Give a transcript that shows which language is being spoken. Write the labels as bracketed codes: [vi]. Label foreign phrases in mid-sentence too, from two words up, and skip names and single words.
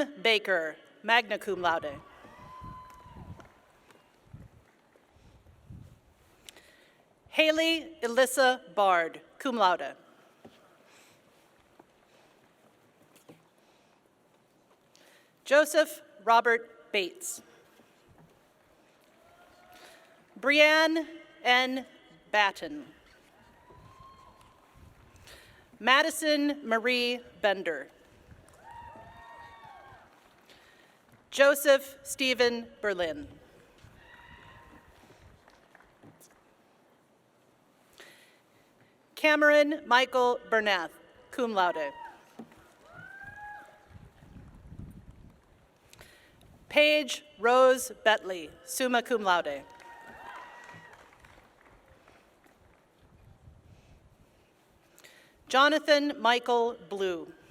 [en] Baker, [la] magna cum laude. [en] Haley Elissa Bard, [la] cum laude. [en] Joseph Robert Bates. Brianne N. Batten. Madison Marie Bender. Joseph Stephen Berlin. Cameron Michael Bernath, [la] cum laude. [en] Paige Rose Betley, [la] summa cum laude. [en] Jonathan Michael Blue.